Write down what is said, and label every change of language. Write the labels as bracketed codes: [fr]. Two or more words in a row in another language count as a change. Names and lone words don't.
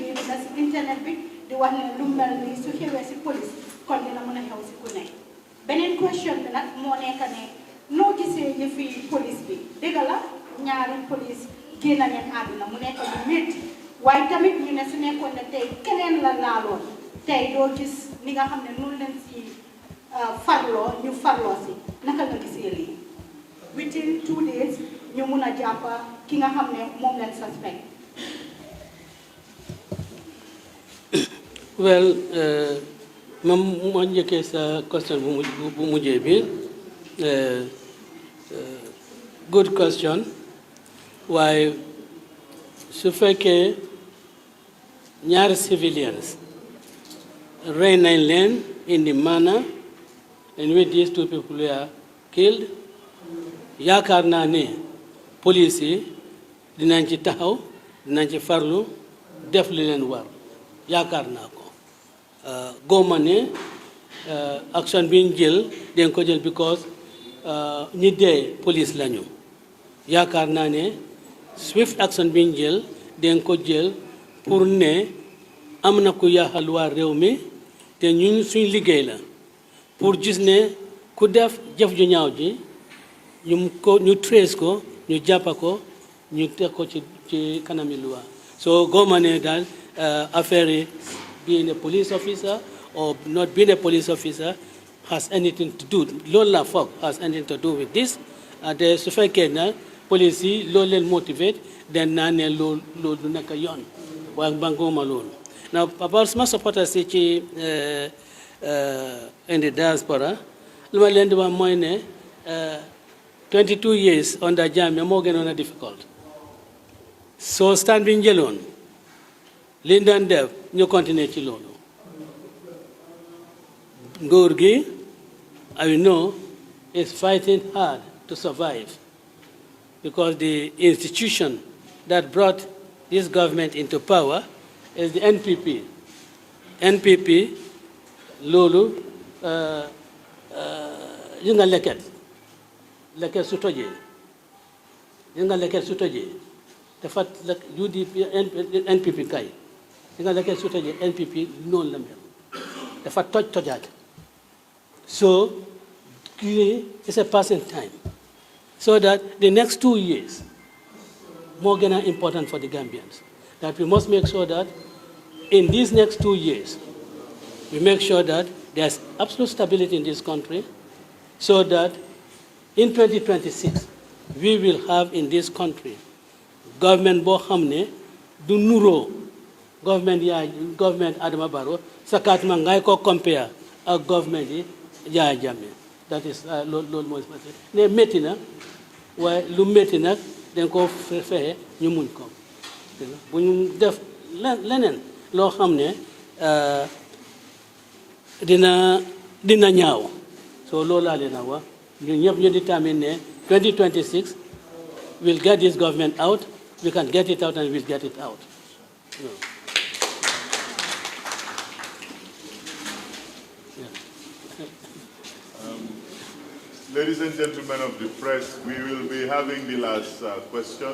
[wo] ngi na si internet bi di wax ne lu mel ni su xewee si police kon dina mën a xew si ku nekk beneen question bi nag moo nekk ne noo gisee yëfi police bi dëgg la ñaari police génn nañ àdduna mu nekk lu métti waaye tamit ñu ne su nekkoon ne tey keneen la laaloon tey doo gis ni nga xam ne noonu leen si farloo ñu farloo si naka nga gisee lii [en] within 2 days [wo] ñu mun a jàpp ki nga xam ne moom leen suspect. Well, moo njëkkee sa question bu mujjee bi [en] good question [wo] waaye su fekkee ñaari civilians rey nañ leen [en] in the manner in which these two people were killed [wo] yaakaar naa ne police yi dinañ ci taxaw dinañ ci farlu def li leen war yaakaar naa ko góoma ne action bi ñu jël dañ ko jël because ñi dee police lañu yaakaar naa ne [en] swift action [wo] bi ñu jël dañ ko jël pour ne am na ku yaaxal waa réew mi te ñun suñ liggéey la pour gis ne ku def jëf ju ñaaw ji ñu trace ko ñu jàppa ko ñu teg ko ci kanami loi so góoma ne daal affaire yi [en] being a police officer or not being a police officer has anything to do, [wo] loolu la foog [en] has anything to do with this. [wo] De su fekkee na police yi loolu leen motivate den naa ne loolu du nekk yoon waaye banguma loolu. [en] Now about [wo] ma supporters yi ci [en] in the diaspora [wo] lu ma leen di wax mooy ne [en] 22 years under Jammeh [wo] moo gënoon a difficult so stand bi njëloon li daan def ñu continuer ci loolu nguur gi [en] I know is fighting hard to survive because the institution that brought this government into power is the NPP. [wo] NPP loolu yi nga leket su tojee yi nga leket su tojee dafa UDP NPP kay yi nga leket su tojee NPP noonu la mel dafa tojaat [en] so it's a passing time so that the next 2 years more important for the Gambians that we must make sure that in these next 2 years we make sure that there's absolute stability in this country so that in 2026 we will have in this country government [wo] boo xam ne du nuro government Adama Barrow sakatuma ngay ko compare ak government yi Yaya Jammeh. [en] That is [wo] loolu mooy ne métti na waaye lu métti nag dañ ko fexe ñu muñ ko bu ñu def leneen loo xam ne dina ñaaw so loolu laa leen a wax ñun ñëpp ñu determine ne 2026 [en] we'll get this government out, we can get it out and we'll get it out. [wo] No. [en] Ladies and gentlemen of the press, we will be having the last question.